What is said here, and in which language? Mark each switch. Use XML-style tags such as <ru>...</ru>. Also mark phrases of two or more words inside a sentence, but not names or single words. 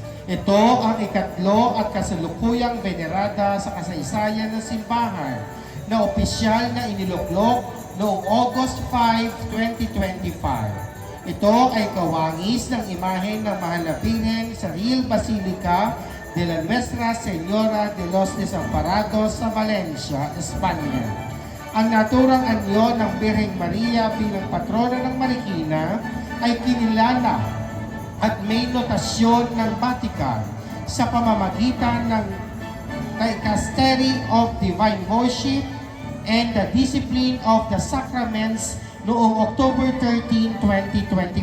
<tl>Ito ang ikatlo at kasalukuyang venerada sa kasaysayan ng simbahan na opisyal na iniluklok noong August 5, 2025. Ito ay kawangis ng imahe ng Mahal na Birhen sa Real Basilica de la Nuestra Señora de los Desamparados sa Valencia, Espanya. Ang naturang anyo ng Birheng Maria bilang patrona ng Marikina ay kinilala at may notasyon ng Vatican sa pamamagitan ng Dicastery of Divine Worship and the Discipline of the Sacraments noong October 13, 2025.</tl>